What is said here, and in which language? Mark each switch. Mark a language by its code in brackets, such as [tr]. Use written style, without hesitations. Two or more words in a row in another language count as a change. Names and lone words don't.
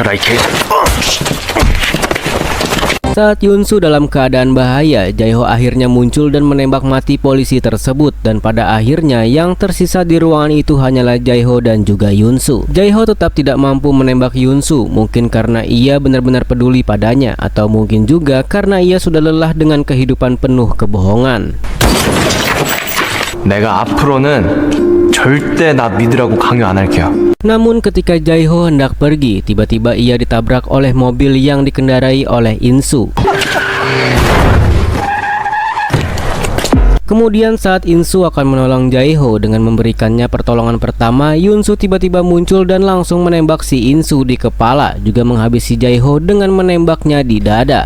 [id] Saat Yunsu dalam keadaan bahaya, Jae-ho akhirnya muncul dan menembak mati polisi tersebut, dan pada akhirnya yang tersisa di ruangan itu hanyalah Jae-ho dan juga Yunsu. Jae-ho tetap tidak mampu menembak Yunsu, mungkin karena ia benar-benar peduli padanya, atau mungkin juga karena ia sudah lelah dengan kehidupan penuh kebohongan. [ko] 내가 앞으로는 절대 나 믿으라고 강요 안 할게요. [id] Namun ketika Jae-ho hendak pergi, tiba-tiba ia ditabrak oleh mobil yang dikendarai oleh Insu. Kemudian saat Insu akan menolong Jae-ho dengan memberikannya pertolongan pertama, Yunsu tiba-tiba muncul dan langsung menembak si Insu di kepala, juga menghabisi Jae-ho dengan menembaknya di dada.